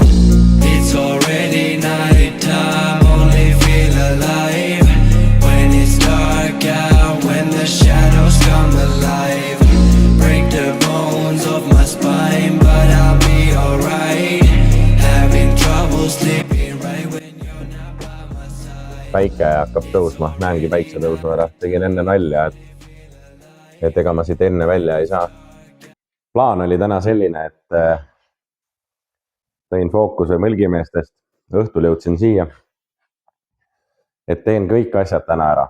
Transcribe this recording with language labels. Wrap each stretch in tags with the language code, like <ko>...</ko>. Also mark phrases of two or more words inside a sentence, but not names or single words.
<en>It's already night time, only feel alive when it's dark out, when the shadows come alive. Break the bones of my spine, but I'll be alright. Having trouble sleeping right when you're not by my side.</en> <et>Päike hakkab tõusma, näengi päikse tõusma ära. Tegin enne nalja, et ega ma siit enne välja ei saa. Plaan oli täna selline, et tõin fookuse Mõlgimeestest, õhtul jõudsin siia, et teen kõik asjad täna ära.</et>